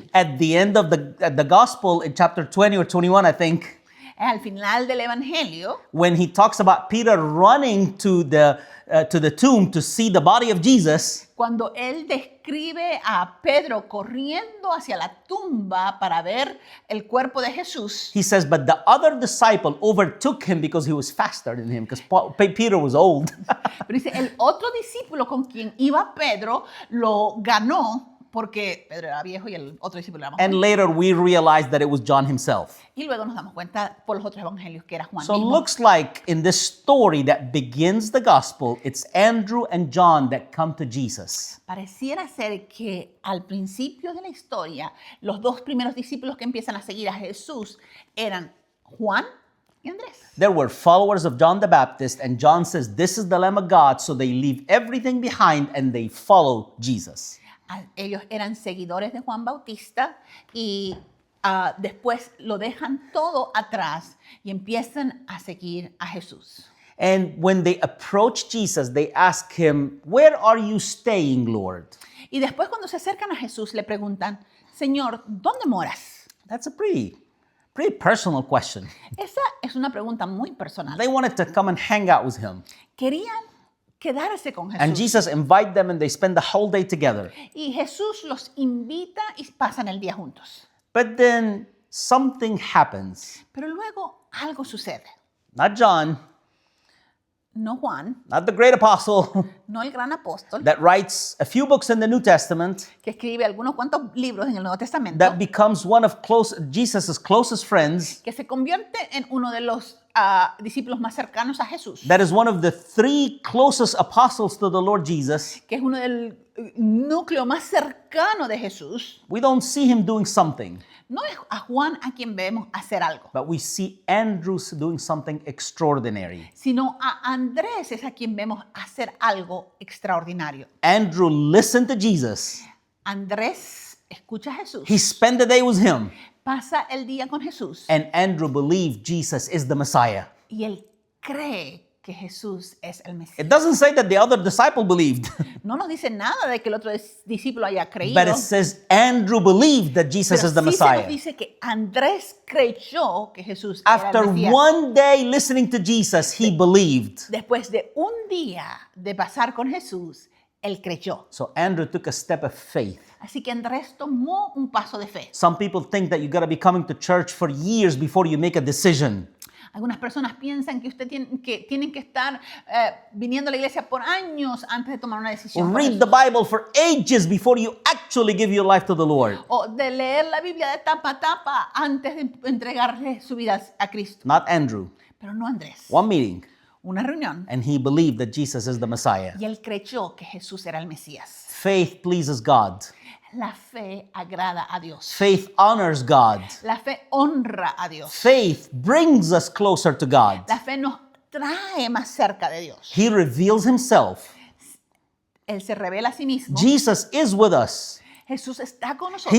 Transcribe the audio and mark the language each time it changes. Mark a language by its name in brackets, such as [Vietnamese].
[English] at the end of the Gospel in chapter 20 or 21, I think, [Spanish] al final del Evangelio, [English] when he talks about Peter running to the tomb to see the body of Jesus, [Spanish] cuando él describe a Pedro corriendo hacia la tumba para ver el cuerpo de Jesús, [English] he says, but the other disciple overtook him because he was faster than him, because Peter was old. [Spanish] pero dice, el otro discípulo con quien iba Pedro lo ganó porque Pedro era viejo y el otro discípulo era más [English] And [Spanish] joven. [English] later we realized that it was John himself. [Spanish] Y luego nos damos cuenta por los otros evangelios que era Juan [English] So it [Spanish] mismo. [English] looks like in this story that begins the gospel, it's Andrew and John that come to Jesus. [Spanish] Pareciera ser que al principio de la historia, los dos primeros discípulos que empiezan a seguir a Jesús eran Juan y Andrés. [English] There were followers of John the Baptist, and John says, this is the Lamb of God, so they leave everything behind and they follow Jesus. [Spanish] Ellos eran seguidores de Juan Bautista y después lo dejan todo atrás y empiezan a seguir a Jesús. [English] And when they approach Jesus, they ask him, where are you staying, Lord? [Spanish] Y después cuando se acercan a Jesús le preguntan, Señor, ¿dónde moras? [English] That's a pretty personal question. [Spanish] Esa es una pregunta muy personal. [English] They wanted to come and hang out with him. [Spanish] Querían quedarse con Jesús. [English] And Jesus invited them and they spend the whole day together. [Spanish] Y Jesús los invita y pasan el día juntos. [English] But then something happens. [Spanish] Pero luego algo sucede. [English] Not John, [Spanish] No Juan, [English] not the great apostle [Spanish] no el gran apóstol, [English] that writes a few books in the New Testament, [Spanish] que escribe algunos cuantos libros en el Nuevo Testamento, [English] that becomes one of Jesus' closest friends, [Spanish] que se convierte en uno de los discípulos más cercanos a Jesús, [English] that is one of the 3 closest apostles to the Lord Jesus, [Spanish] que es uno del núcleo más cercano de Jesús, [English] we don't see him doing something, [Spanish] no es a Juan a quien vemos hacer algo, [English] but we see Andrew doing something extraordinary. [Spanish] sino a Andrés es a quien vemos hacer algo extraordinario. [English] Andrew listened to Jesus. [Spanish] Andrés escucha a Jesús, [English] He spent the day with him. [Spanish] pasa el día con Jesús [English] And Andrew believed Jesus is the Messiah. [Spanish] y él cree que Jesús es el Mesías. [English] It doesn't say that the other disciple believed, [Spanish] No nos dice nada de que el otro discípulo haya creído, [English] but it says Andrew believed that Jesus [Spanish] pero [English] is the [Spanish] sí se nos [English] Messiah. [Spanish] dice que Andrés creyó que Jesús era [English] After [Spanish] el Mesías. [English] one day listening to Jesus, he believed. [Spanish] Después de un día de pasar con Jesús, él creyó. [English] So Andrew took a step of faith. [Spanish] Así que Andrés tomó un paso de fe. [English] Some people think that you got to be coming to church for years before you make a decision. [Spanish] Algunas personas piensan que tienen que estar viniendo a la iglesia por años antes de tomar una decisión. por [English] Read the [Spanish] Jesús. [English] Bible for ages before you actually give your life to the Lord. [Spanish] O de leer la Biblia de tapa a tapa antes de entregarle su vida a Cristo. [English] Not Andrew. [Spanish] Pero no Andrés. [English] One meeting, [Spanish] Una reunión. [English] and he believed that Jesus is the Messiah. [Spanish] Y él creyó que Jesús era el Mesías. [English] Faith pleases God. [Spanish] La fe agrada a Dios. [English] Faith honors God. [Spanish] La fe honra a Dios. [English] Faith brings us closer to God. [Spanish] La fe nos trae más cerca de Dios. [English] He reveals himself. [Spanish] Él se revela a sí mismo. [English] Jesus is with us. [Spanish] Jesús está con nosotros.